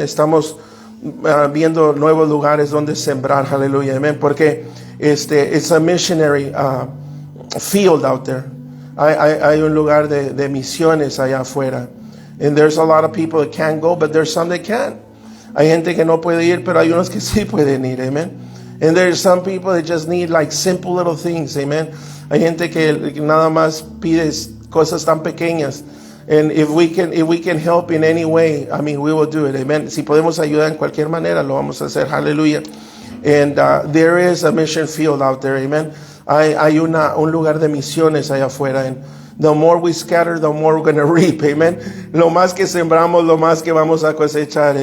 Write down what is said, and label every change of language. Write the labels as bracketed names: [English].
[Spanish] Estamos viendo nuevos lugares donde sembrar. Hallelujah. Amen. [English] Porque it's a missionary field out there. [Spanish] Hay un lugar de misiones allá afuera. [English] And there's a lot of people that can't go, but there's some that can. [Spanish] Hay gente que no puede ir, pero hay unos que sí pueden ir. Amen. [English] And there's some people that just need like simple little things. Amen. [Spanish] Hay gente que nada más pide cosas tan pequeñas. [English] And if we can help in any way, I mean, we will do it. Amen. [Spanish] Si podemos ayudar en cualquier manera, lo vamos a hacer. Hallelujah. [English] And there is a mission field out there. Amen. [Spanish] Hay un lugar de misiones allá afuera. [English] And the more we scatter, the more we're going to reap. Amen. [Spanish] Lo más que sembramos, lo más que vamos a cosechar.